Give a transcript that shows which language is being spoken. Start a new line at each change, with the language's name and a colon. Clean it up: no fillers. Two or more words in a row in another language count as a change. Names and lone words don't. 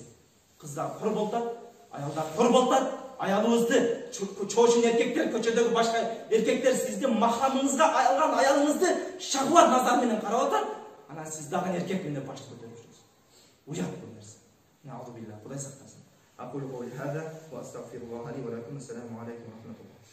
Kyrgyz: Кыздар кор болтат, аялдар кор болтат. Аялыбызды, чоочун эркектер, көчөдөгү башка эркектер сиздин махрамыңызга алган аялыңызды шахват назар менен карап атат. Анан сиз дагы эркекмин деп башты көтөрүп жүрөсүз. Уят бул нерсе. Наудубилlah, Кудай сактасын.
Arabic: أقول قولي هذا وأستغفر الله لي ولكم. السلام عليكم ورحمة الله.